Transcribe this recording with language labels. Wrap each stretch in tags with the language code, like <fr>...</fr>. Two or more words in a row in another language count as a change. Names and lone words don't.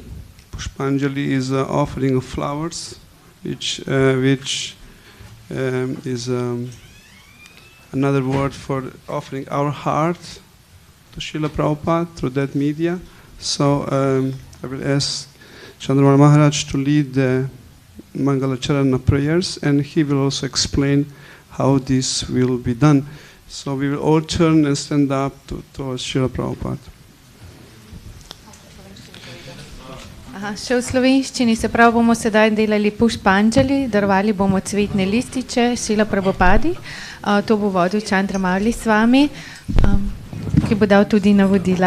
<en>Pushpanjali is an offering of flowers, which is another word for offering our heart to Srila Prabhupada through that media. So I will ask Chandramal Maharaj to lead the Mangalacharana prayers, and he will also explain how this will be done. So we will all turn and stand up towards Srila Prabhupada.</en> <sl>Aha, še v slovenščini, se pravi, bomo sedaj delali pušpanjali, darovali bomo cvetne lističe Srila Prabhupadi. To bo vodil Chandra Mavli s vami, ki bo dal tudi navodila.</sl>